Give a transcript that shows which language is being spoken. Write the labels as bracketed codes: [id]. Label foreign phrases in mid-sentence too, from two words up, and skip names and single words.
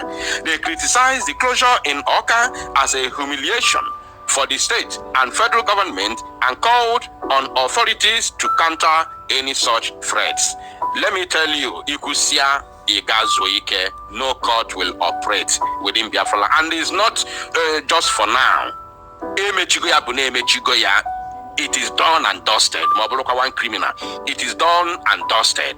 [en] They criticize the closure in Oka as a humiliation for the state and federal government and called on authorities to counter any such threats. Let me tell you, Ikusia Igazoike, no court will operate within Biafra. And it's not just for now. [ig] emechigo ya bụ na emechigo ya. [en] It is done and dusted. [ig] Ma ọ bụrụkwa [en] one criminal, it is done and dusted.